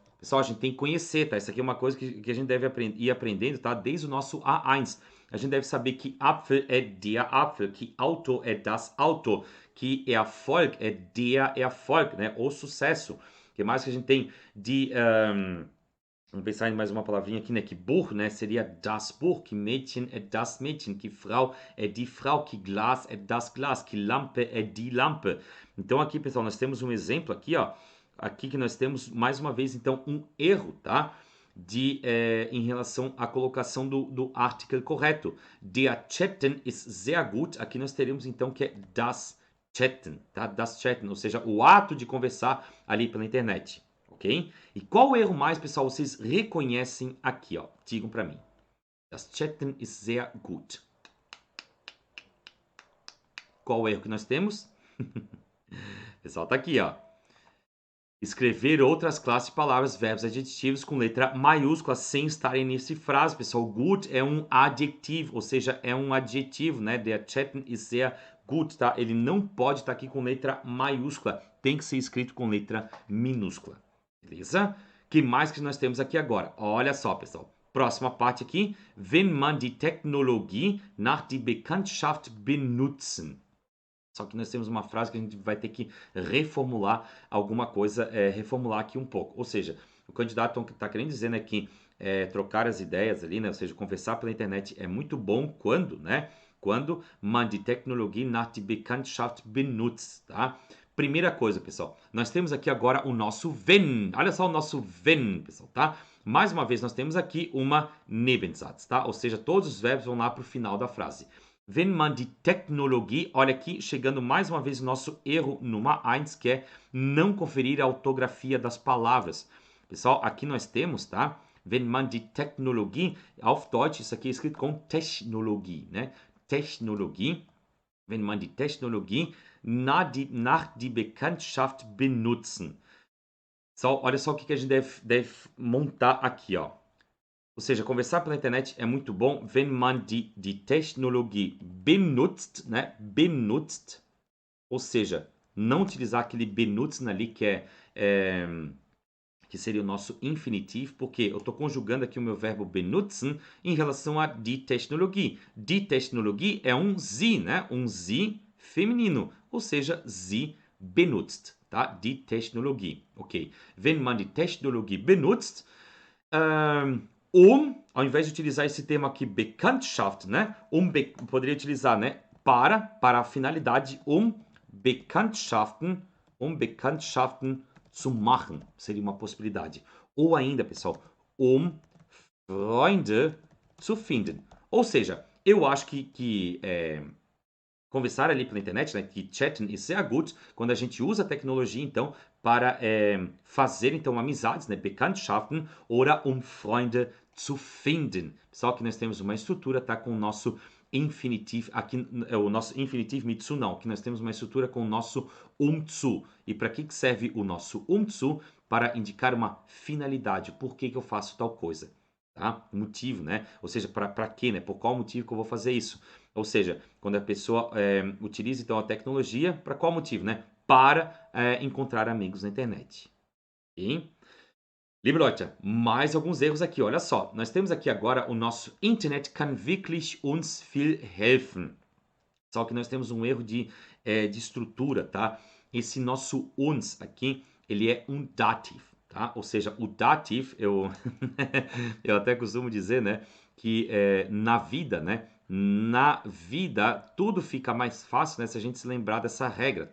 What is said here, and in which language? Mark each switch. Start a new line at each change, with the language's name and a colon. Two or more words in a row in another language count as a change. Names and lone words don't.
Portuguese: Pessoal, a gente tem que conhecer, tá? Isso aqui é uma coisa que a gente deve ir aprendendo, tá? Desde o nosso A1. A gente deve saber que Apfel é
German: der Apfel,
Portuguese: que Auto é
German: das Auto,
Portuguese: que Erfolg é
German: der Erfolg,
Portuguese: né? O sucesso. O que mais que a gente tem de Vamos pensar em mais uma palavrinha aqui, né? Que Buch, né? Seria
German: das Buch,
Portuguese: que Mädchen é
German: das Mädchen,
Portuguese: que Frau é
German: die Frau,
Portuguese: que Glas é
German: das Glas,
Portuguese: que Lampe é
German: die Lampe.
Portuguese: Então aqui, pessoal, nós temos um exemplo aqui, ó. Aqui que nós temos, mais uma vez, então, um erro, tá? Em relação à colocação do article correto.
German: Der Chatten ist sehr gut.
Portuguese: Aqui nós teremos, então, que é
German: das Chatten,
Portuguese: tá?
German: Das Chatten,
Portuguese: ou seja, o ato de conversar ali pela internet. Ok? E qual erro mais, pessoal, vocês reconhecem aqui, ó? Digam para mim.
German: Das Chatten ist sehr gut.
Portuguese: Qual o erro que nós temos? Pessoal, tá aqui, ó. Escrever outras classes de palavras, verbos, adjetivos com letra maiúscula sem estarem nesse frase, pessoal. Gut é um adjetivo, ou seja, é um adjetivo, né?
German: Der Chatten ist sehr gut,
Portuguese: tá? Ele não pode estar aqui com letra maiúscula. Tem que ser escrito com letra minúscula. Beleza? Que mais que nós temos aqui agora? Olha só, pessoal. Próxima parte aqui.
German: Wenn man die Technologie nach die Bekanntschaft benutzen.
Portuguese: Só que nós temos uma frase que a gente vai ter que reformular alguma coisa, reformular aqui um pouco. Ou seja, o candidato está querendo dizer, né, que trocar as ideias ali, né, ou seja, conversar pela internet é muito bom quando, né, quando
German: man die Technologie nach die Bekanntschaft benutzt,
Portuguese: tá? Primeira coisa, pessoal, nós temos aqui agora o nosso wenn. Olha só o nosso wenn, pessoal, tá? Mais uma vez, nós temos aqui uma Nebensatz, tá? Ou seja, todos os verbos vão lá para o final da frase.
German: Wenn man die Technologie,
Portuguese: olha aqui, chegando mais uma vez o nosso erro número 1, que é não conferir a ortografia das palavras. Pessoal, aqui nós temos, tá?
German: Wenn man die Technologie, auf Deutsch,
Portuguese: isso aqui é escrito com Technologie, né?
German: Technologie, wenn man die Technologie nach die Bekanntschaft benutzen.
Portuguese: So, olha só o que a gente deve montar aqui, ó. Ou seja, conversar pela internet é muito bom,
German: wenn man die Technologie benutzt,
Portuguese: né? Benutzt, ou seja, não utilizar aquele benutzen ali que seria o nosso infinitivo, porque eu estou conjugando aqui o meu verbo benutzen em relação a
German: die Technologie. Die Technologie
Portuguese: é um sie, né? Um sie feminino, ou seja,
German: sie benutzt, tá? Die Technologie, ok. Wenn man die Technologie benutzt,
Portuguese: ao invés de utilizar esse termo aqui, Bekanntschaft, né? Poderia utilizar, né? Para a finalidade,
German: Bekanntschaften zu machen.
Portuguese: Seria uma possibilidade. Ou ainda, pessoal,
German: Freunde zu finden.
Portuguese: Ou seja, eu acho que conversar ali pela internet, né, que
German: chatten ist sehr gut,
Portuguese: quando a gente usa a tecnologia, então, para fazer, então, amizades, né,
German: Bekanntschaften, oder Freunde zu finden.
Portuguese: Só que nós temos uma estrutura, tá, com o nosso infinitivo, aqui o nosso infinitivo
German: mit zu
Portuguese: não, que nós temos uma estrutura com o nosso zu. E para que serve o nosso zu? Para indicar uma finalidade, por que eu faço tal coisa. Tá? Motivo, né? Ou seja, para quê, né? Por qual motivo que eu vou fazer isso? Ou seja, quando a pessoa utiliza então a tecnologia, para qual motivo, né? Para encontrar amigos na internet.
German: Okay? Liebe Leute,
Portuguese: mais alguns erros aqui. Olha só, nós temos aqui agora o nosso
German: Internet kann wirklich uns viel helfen.
Portuguese: Só que nós temos um erro de estrutura, tá? Esse nosso uns aqui, ele é um dative, tá? Ou seja, o dative, eu até costumo dizer, né, que na vida, né, tudo fica mais fácil, né, se a gente se lembrar dessa regra, tá?